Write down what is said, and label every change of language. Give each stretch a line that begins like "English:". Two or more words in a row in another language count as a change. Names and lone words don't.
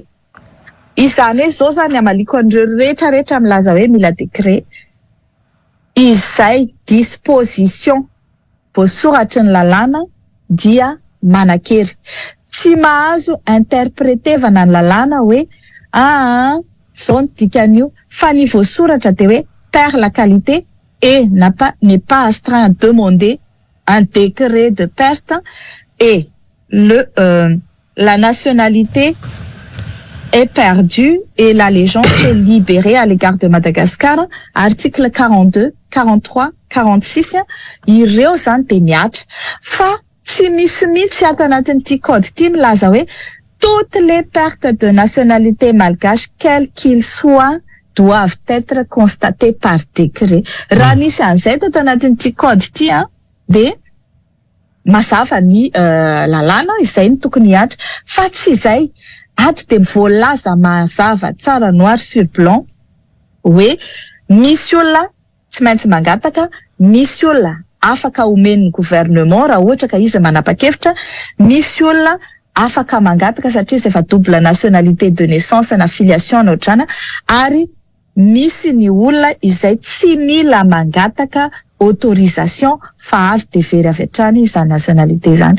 Malagasy: Izany hoe zao zany amaliko an'ireo rehetrarehetra milaza hoe mila décret izay disposition voasoratry ny lalàna dia manan-kery. Tsy mahazo interprétevana ny lalàna hoe zao ny dikan'io fa ny voasoratra dia hoe
French: perd la qualité et n'est pas astreint à demander un décret de perte et la nationalité est perdu et l'allégeance est libérée à l'égard de Madagascar.
Malagasy: Article 42, 43, 46, ireo zany dia miatra. Fa tsy misy mihitsy ato anatin'ity code ity milaza hoe
French: toutes les pertes de nationalité malgache, quel qu'il soit, doivent être constatées par décret.
Malagasy: Raha nisy an'izay ato anatin'ity code ity dia mazava ny lalàna izay ny tokony hiatra. Fa tsy izay ato dia voalaza mazava tsara
French: noir sur blanc
Malagasy: hoe misy olona tsy maintsy mangataka, misy olona afaka omen'ny gouvernement raha ohatra ka izy manapa-kevitra, misy olona afaka mangataka satria izy efa
French: double nationalité de naissance
Malagasy: na filiation na ohatrana, ary misy ny olona izay tsy mila mangataka autorisation fa avy dia very avy hatrany izany nationalité zany.